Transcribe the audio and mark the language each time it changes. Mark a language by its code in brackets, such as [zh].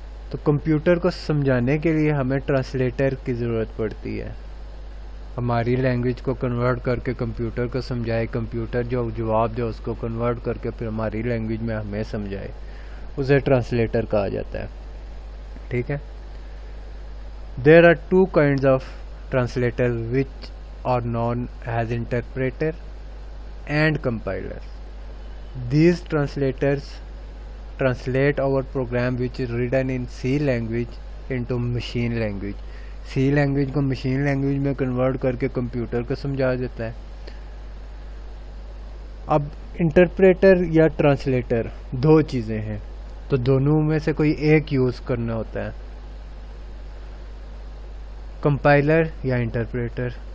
[ur] تو کمپیوٹر کو سمجھانے کے لیے ہمیں ٹرانسلیٹر کی ضرورت پڑتی ہے. ہماری لینگویج کو کنورٹ کر کے کمپیوٹر کو سمجھائے, کمپیوٹر جو جواب دے اس کو کنورٹ کر کے پھر ہماری لینگویج میں ہمیں سمجھائے, اسے ٹرانسلیٹر کہا جاتا ہے. ٹھیک ہے. [en] There are two kinds of translator which are known as interpreter and compiler. These translators translate our program which is written in C language into machine language. [ur] C language کو مشین لینگویج میں convert کر کے computer کو سمجھا دیتا ہے. اب interpreter یا ٹرانسلیٹر دو چیزیں ہیں, تو دونوں میں سے کوئی ایک یوز کرنا ہوتا ہے, کمپائلر یا انٹرپریٹر.